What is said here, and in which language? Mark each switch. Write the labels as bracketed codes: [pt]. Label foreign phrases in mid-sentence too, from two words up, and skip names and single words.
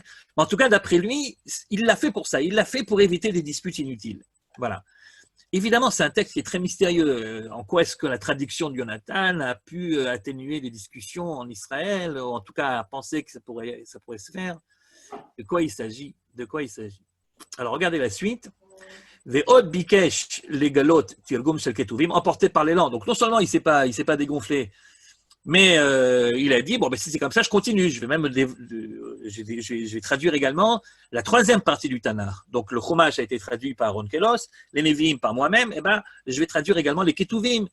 [fr] Mais en tout cas, d'après lui, il l'a fait pour ça. Il l'a fait pour éviter des disputes inutiles. Voilà. Évidemment, c'est un texte qui est très mystérieux. En quoi est-ce que la traduction de Jonathan a pu atténuer les discussions en Israël, ou en tout cas à penser que ça pourrait se faire? De quoi il s'agit? Alors, regardez la suite. [he] ועוד ביקש לגלות תרגום של כתובים, [fr] emporté par l'élan. Donc, non seulement il ne s'est pas dégonflé, mais il a dit, bon, ben, si c'est comme ça, je continue. Je vais traduire également la troisième partie du Tanakh. Donc, le Chumash a été traduit par Ron Kelos, les Nevi'im par moi-même, et ben, je vais traduire également les ketuvim.